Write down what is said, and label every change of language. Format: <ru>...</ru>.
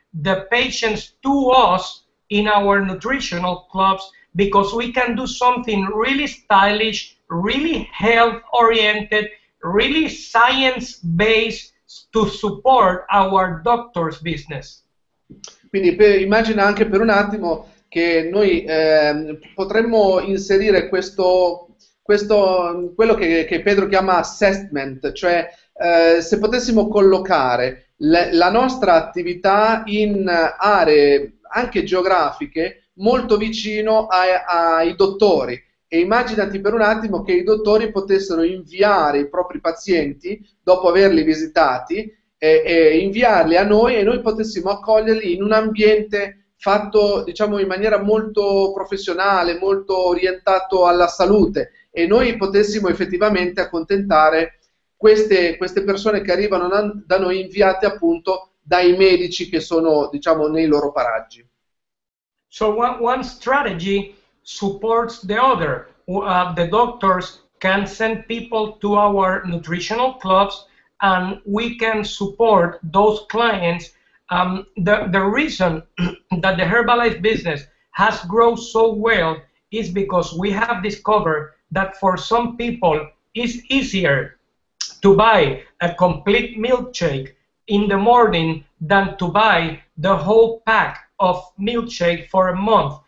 <en>the patients to us in our nutritional clubs, because we can do something really stylish, really health-oriented, really science-based to support our doctors' business.</en> <it>Quindi immagina anche per un attimo che noi potremmo inserire quello che Pedro chiama assessment, cioè se potessimo collocare la nostra attività in aree anche geografiche molto vicino ai dottori. E immaginati per un attimo che i dottori potessero inviare i propri pazienti, dopo averli visitati, e inviarli a noi e noi potessimo accoglierli in un ambiente fatto, diciamo, in maniera molto professionale, molto orientato alla salute, e noi potessimo effettivamente accontentare queste persone che arrivano da noi, inviate appunto dai medici che sono, diciamo, nei loro paraggi.</it> <en>So one strategy supports the other. The doctors can send people to our nutritional clubs, and we can support those clients. The reason that the Herbalife business has grown so well is because we have discovered that for some people it's easier to buy a complete milkshake in the morning than to buy the whole pack of milkshake for a month.</en>